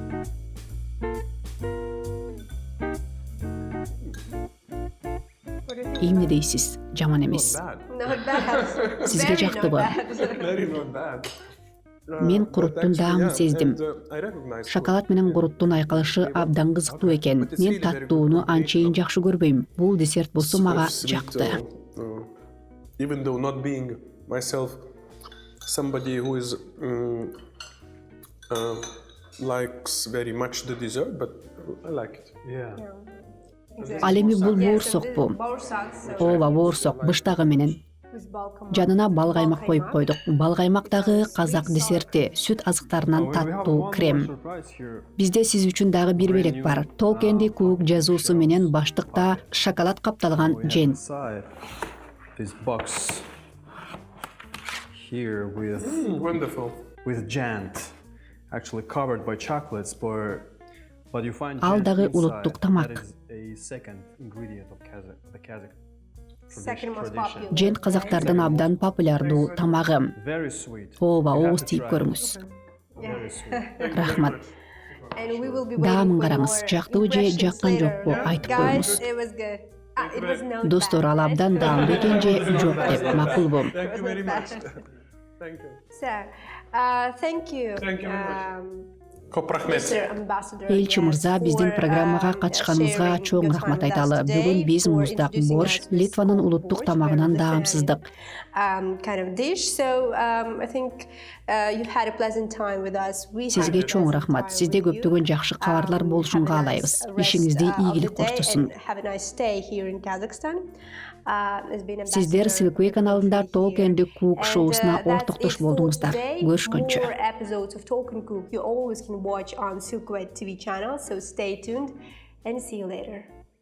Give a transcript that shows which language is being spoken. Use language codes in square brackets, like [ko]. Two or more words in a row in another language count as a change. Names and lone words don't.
[en] What do you think? [ky] эмне дейсиз? Жаман эмес. [en] Bad. Not bad. [ky] Сизге [en] Very [ky] жактыбы? [en] not bad. Very not bad. [ky] Мен [en] But [ky] куруттун [en] actually, [ky] даамын [en] yeah, [ky] сездим. [en] and, I recognize [ky] Шоколад менен куруттун айкалышы абдан кызыктуу экен. Мен таттууну анчейин жакшы көрбөйм. Бул десерт болсо [en] so [ky] мага [en] sweet, [ky] жакты. [en] Even though not being myself somebody who is likes very much the dessert, but I like it. Yeah. [ky] Ал эми бул [en] Yeah, so [ky] боорсокпу? [en] this is borsag, so [ky] Ооба, боорсок быштагы менен. [en] with balkan [ky] Жанына бал каймак коюп койдук. Бал каймак дагы казак десерти, сүт азыктарынан таттуу крем. Бизде сиз үчүн дагы бир белек бар. Talk and Cook жазуусу менен баштыкта шоколад капталган жен. [en] This box here Wonderful. with jant, actually covered by chocolates, but you find [ky] Ал [en] jant [ky] дагы [en] inside. [ky] улуттук тамак. [en] That is a second ingredient of the Kazakh second most tradition. popular. [ky] Жен казактардын абдан популярдуу тамагы. [en] Very sweet. [ky] Ооба, [en] You have [ky] ооз [en] to [ky] тийип [en] try it. [ky] көрүңүз. [en] Very sweet. [ky] Рахмат. [en] And we will be [ky] Даамын [en] waiting for [ky] караңыз, [en] more [ky] жактыбы же [en] impressions [ky] жаккан [en] later. [ky] жокпу айтып [en] Guys, [ky] коюңуз. [en] it was good. It was not [ky] Достор, [en] bad, [ky] ал [en] right? [ky] абдан даамдуу экен же жок деп макулбу. [en] Thank you very much. Thank you. So, thank you. Thank you very much. [ky] Көп рахмет. [en] Mr. Ambassador, [ky] Элчи мырза, биздин [en] for, [ky] программага катышканыңызга [en] sharing [ky] чоң [en] your [ky] рахмат [en] time with us [ky] айталы. [en] today, [ky] Бүгүн биз [en] for [ky] муздак [en] introducing [ky] борщ, [en] us with [ky] Литванын улуттук [en] borщ, [ky] тамагынан [en] very [ky] даамсыздык. [en] kind of dish. So, I think you had a pleasant time with us. We had [ky] Сизге [en] a [ky] чоң [en] pleasant [ky] рахмат. [en] time [ky] Сизде [en] with you. [ky] көптөгөн жакшы кабарлар болушун [en] Have a nice [ky] каалайбыз. [en] rest, [ky] Ишиңизде [en] of the [ky] ийгилик [en] day [ky] коштосун. [en] and have a nice stay here in Kazakhstan. It's been [ky] Сиздер [en] Ambassador [ky] Silkway каналында Talk and Cook [en] And, [ky] шоусуна [en] that's [ky] ортоктош it for болдуңуздар. [en] today. [ky] Көрүшкөнчө. [en] More episodes of Talk and Cook you always can watch on Silkway TV channel. So stay tuned and see you later.